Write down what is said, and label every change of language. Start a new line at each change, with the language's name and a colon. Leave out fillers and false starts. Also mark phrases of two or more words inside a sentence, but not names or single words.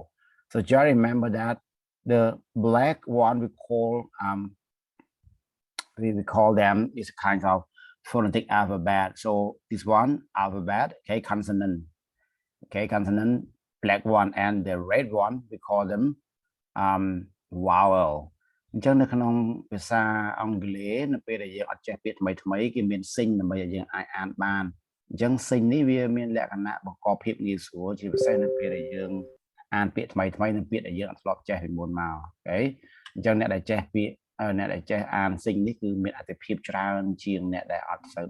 English: So just remember that the black one we call them is kind of phonetic alphabet. So this one alphabet, okay, consonant, black one, and the red one we call them vowel.
Khmer: អញ្ចឹងនៅក្នុងភាសាអង់គ្លេសនៅពេលដែលយើងអត់ចេះពាក្យថ្មីគេមានសិញដើម្បីឲ្យយើងអាចអានបានអញ្ចឹងសិញនេះវាមានលក្ខណៈបង្កភាពងាយស្រួលជាពិសេសនៅពេលដែលយើងអាន ពាក្យថ្មីនិងពាក្យដែលយើងអត់ធ្លាប់ចេះពីមុនមកអូខេអញ្ចឹងអ្នកដែលចេះពាក្យអ្នកដែលចេះអានសិញនេះគឺមានអត្ថប្រយោជន៍ច្រើនជាងអ្នកដែលអត់សូវ